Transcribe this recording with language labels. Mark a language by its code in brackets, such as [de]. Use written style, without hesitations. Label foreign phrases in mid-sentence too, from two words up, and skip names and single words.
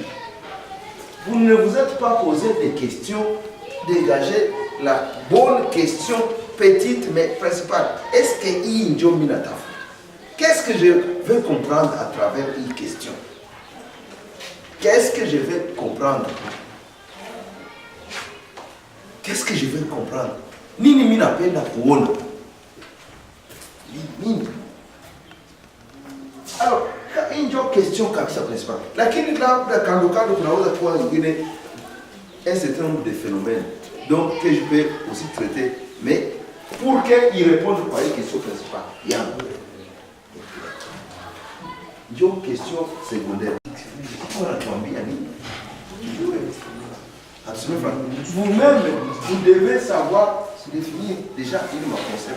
[fr] Vous ne vous êtes pas posé des questions, dégagez la bonne question, petite mais principale. Est-ce que Injo Minata? Qu'est-ce que je veux comprendre à travers une question? Qu'est-ce que je veux comprendre? Qu'est-ce que je veux comprendre? [sw] Nini minapenda kuona? Nini? [fr] Alors, une question kabisa principale. [sw] Lakini labda kando kunaweza kuwa ingine [fr] un certain nombre de phénomènes donc que je peux aussi traiter, mais pour qu'ils répondent par une question principale. Il y a une question secondaire. Vous-même, vous devez savoir définir déjà une concept.